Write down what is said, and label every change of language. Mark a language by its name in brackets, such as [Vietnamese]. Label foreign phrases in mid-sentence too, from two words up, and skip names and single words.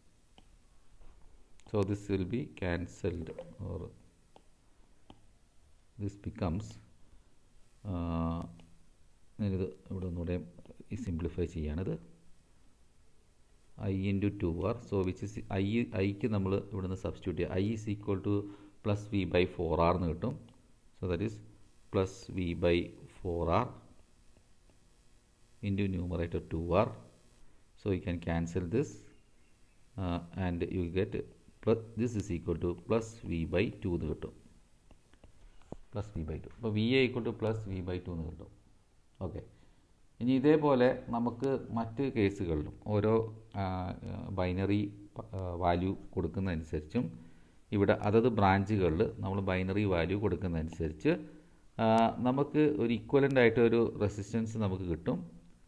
[English] so this will be cancelled or this becomes [Malayalam] ഞാനിത് ഇവിടെ ഒന്നുകൂടെ സിംപ്ലിഫൈ ചെയ്യാണിത് [English] I into 2R. so which is I [Malayalam] നമ്മൾ ഇവിടെ നിന്ന് സബ്സ്റ്റിറ്റ്യൂട്ട് ചെയ്യുക. [English] I is equal to plus V by 4R [Malayalam] എന്ന് കിട്ടും. [English] so that is plus V by 4R into numerator 2R. So you can cancel this and you get plus this is equal to plus V by 2 [Malayalam] എന്ന് കിട്ടും. [English] plus V by 2. അപ്പോൾ V A equal to plus V by 2 [Malayalam] എന്ന് കിട്ടും. [English] ഓക്കെ. [Malayalam] ഇനി ഇതേപോലെ നമുക്ക് മറ്റ് കേസുകളിലും ഓരോ [English] binary value [Malayalam] കൊടുക്കുന്നതനുസരിച്ചും ഇവിടെ അതത് ബ്രാഞ്ചുകളിൽ നമ്മൾ [English] binary value [Malayalam] കൊടുക്കുന്നതനുസരിച്ച് നമുക്ക് ഒരു ഇക്വലൻ്റ് ആയിട്ട് ഒരു റെസിസ്റ്റൻസ് നമുക്ക് കിട്ടും.